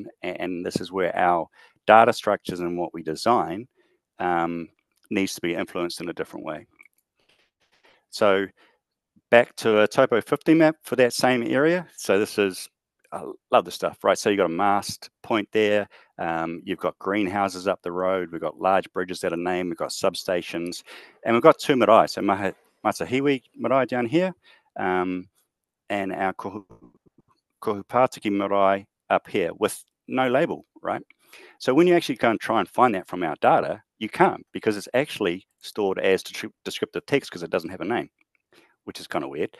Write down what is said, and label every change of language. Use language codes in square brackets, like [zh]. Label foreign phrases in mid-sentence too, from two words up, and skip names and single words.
[en] And this is where our data structures and what we design needs to be influenced in a different way. So back to a Topo 50 map for that same area. So this is, I love this stuff, right? So you've got a mast point there. You've got greenhouses up the road. We've got large bridges that are named. We've got substations, and we've got two marae. So Matahiwi marae down here, and our Kohu Pātiki marae up here with no label, right? So when you actually go and try and find that from our data, you can't, because it's actually stored as descriptive text because it doesn't have a name, which is kind of weird.